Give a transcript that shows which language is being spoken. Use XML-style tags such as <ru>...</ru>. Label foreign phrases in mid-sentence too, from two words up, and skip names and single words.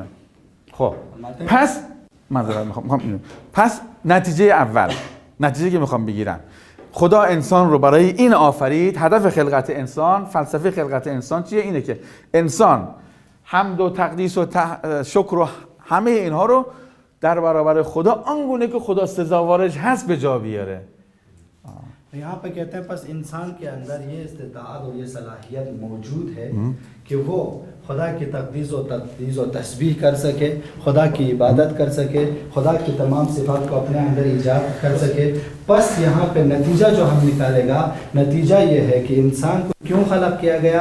<fa>خب پس پس نتیجه اول، نتیجه که میخوام بگیرم، خدا انسان رو برای این آفرید. هدف خلقت انسان، فلسفه خلقت انسان چیه؟ اینه که انسان حمد و تقدیس و شکر و همه اینها رو در برابر خدا آنگونه که خدا سزاوارش هست به جا بیاره.</fa> <ur>یہاں پہ کہتے ہیں بس انسان کے اندر یہ استطاعت اور یہ صلاحیت موجود ہے کہ وہ خدا کی تقدیس اور تسبیح کر سکے، خدا کی عبادت کر سکے، خدا کی تمام صفات کو اپنے اندر ایجاد کر سکے. بس یہاں پہ نتیجہ جو ہم نکالےگا، نتیجہ یہ ہے کہ انسان کو کیوں خلق کیا گیا?</ur>